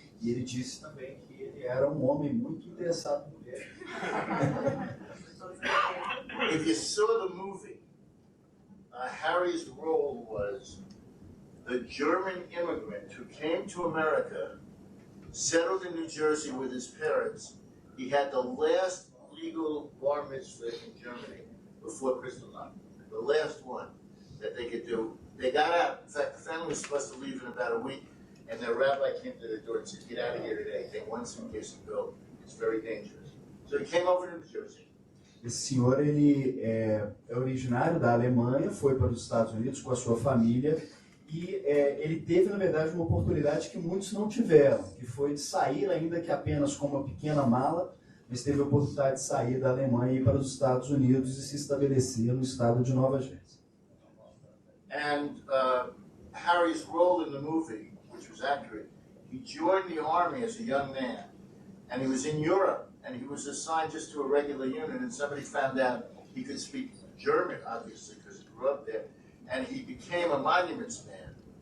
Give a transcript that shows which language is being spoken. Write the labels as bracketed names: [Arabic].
[Portuguese] E ele disse também que ele era um homem muito interessado em mulher. [English] If you saw the movie, Harry's role was the German immigrant who came to America, settled in New Jersey with his parents. He had the last legal bar mitzvah in Germany before Kristallnacht, the last one that they could do. They got out. In fact, the family was supposed to leave in about a week, and their rabbi came to the door and said, get out of here today. Take one suitcase and go. It's very dangerous. So he came over to New Jersey, [Portuguese] Esse senhor ele é originário da Alemanha, foi para os Estados Unidos com a sua família e ele teve, na verdade, uma oportunidade que muitos não tiveram, que foi de sair, ainda que apenas com uma pequena mala, mas teve a oportunidade de sair da Alemanha e ir para os Estados Unidos e se estabelecer no estado de Nova Jersey. [English] And Harry's role in the movie, which was accurate, he joined the army as a young man, and he was in Europe, and he was assigned just to a regular unit, and somebody found out he could speak German, obviously, because he grew up there, and he became a monuments man.